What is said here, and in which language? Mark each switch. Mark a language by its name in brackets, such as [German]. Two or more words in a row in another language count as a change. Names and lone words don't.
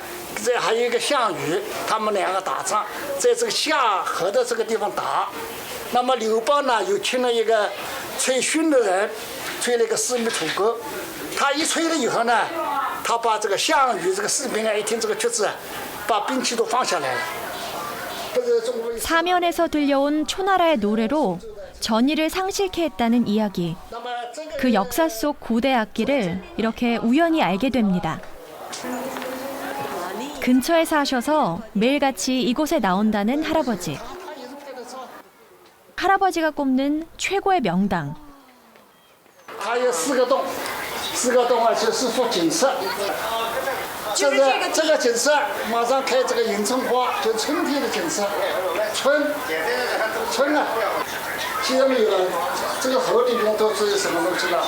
[Chinese] 这还有一个项羽，他们两个打仗，在这个下河的这个地方打。那么刘邦呢，又请了一个吹埙的人，吹了一个四面楚歌。他一吹了以后呢，他把这个项羽这个士兵啊，一听这个曲子，把兵器都放下来了。 [Korean] 사면에서 들려온 초나라의 노래로 전의를 상실케 했다는 이야기. 그 역사 속 고대 악기를 이렇게 우연히 알게 됩니다. 근처에 사셔서 매일같이 이곳에 나온다는 할아버지. 할아버지가 꼽는 최고의 명당. [Chinese] 它有4个洞，4个洞啊，就是说景色。这个景色马上开这个迎春花，就春天的景色。春啊，下面有这个河里面都是什么东西呢？